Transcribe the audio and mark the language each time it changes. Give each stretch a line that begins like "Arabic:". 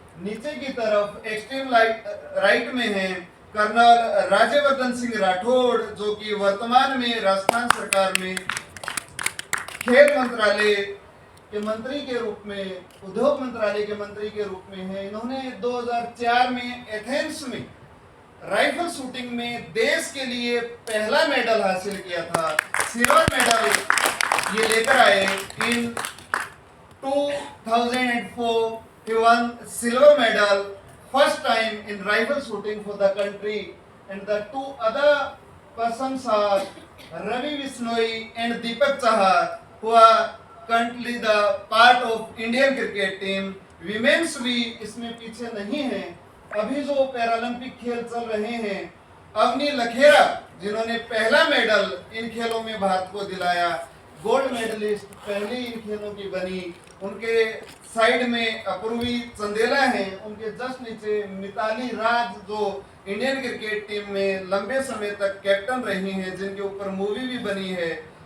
Hindi: नीचे की तरफ एक्सट्रीम राइट में है कर्नल राज्यवर्धन सिंह राठौड़, जो कि वर्तमान में राजस्थान सरकार में खेल मंत्रालय के मंत्री के रूप में, उद्योग मंत्रालय के मंत्री के रूप में है। इन्होंने 2004 में एथेंस में राइफल शूटिंग में देश के लिए पहला मेडल हासिल किया था, सिल्वर मेडल ये लेकर आए।
English: In 2004 he won silver medal first time in rifle shooting for the country, and the 2 other persons are Ravi Vishnoi and Deepak Chahar, who are currently the part of Indian cricket team.
Hindi: Women's भी इसमें पीछे नहीं है। अभी जो Paralympic खेल चल रहे हैं, अवनी लखेरा जिन्होंने पहला मेडल इन खेलों में भारत को दिलाया, गोल्ड मेडलिस्ट पहली इन खेलों की बनी। उनके साइड में अपूर्वी चंदेला हैं, उनके जस्ट नीचे मिताली राज जो इंडियन क्रिकेट टीम में लंबे समय तक कैप्टन रही हैं, जिनके ऊपर मूवी भी बनी है।